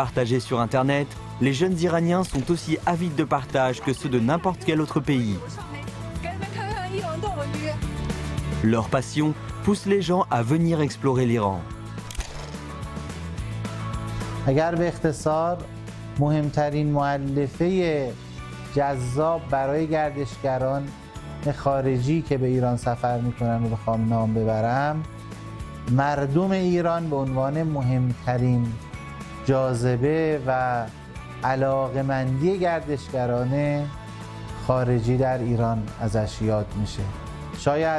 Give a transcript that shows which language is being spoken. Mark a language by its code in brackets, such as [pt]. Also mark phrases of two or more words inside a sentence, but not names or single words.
[fr] partager sur Internet, les jeunes Iraniens sont aussi avides de partage que ceux de n'importe quel autre pays. Leur passion pousse les gens à venir explorer l'Iran. [fa] اگر به اختصار مهمترین مؤلفه جذاب برای گردشگران خارجی که به ایران سفر میکنن و بخوام نام ببرم مردم ایران به عنوان مهمترین جاذبه و علاقه‌مندی گردشگران خارجی در ایران ازش یاد میشه.